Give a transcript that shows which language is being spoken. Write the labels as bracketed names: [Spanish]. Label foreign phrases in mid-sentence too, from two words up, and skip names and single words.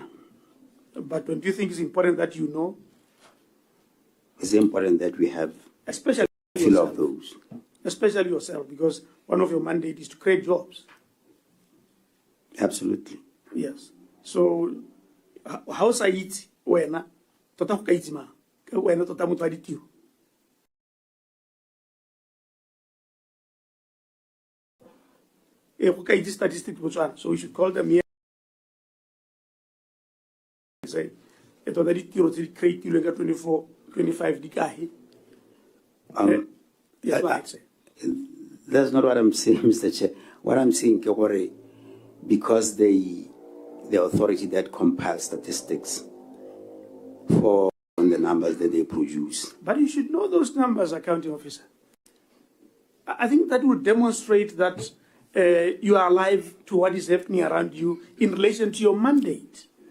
[English] But don't you think it's important that you know? It's important that we have especially a few of those. Especially yourself, because one of your mandates is to create jobs. Absolutely. Yes. So, [Tswana] how sa itse wena tota go ka itse mang wena tota motho wa ditiro go ka itse statistics Botswana, [English] so we should call them here. [Tswana] Say tota ditiro tse di creatilweng ka 24 25 di kae. [English] Yes, what I say. That's not what I'm saying, Mr. Chair. What I'm saying, because the authority that compiles statistics for the numbers that they produce. But you should know those numbers, accounting officer. I think that will demonstrate that you are alive to what is happening around you in relation to your mandate.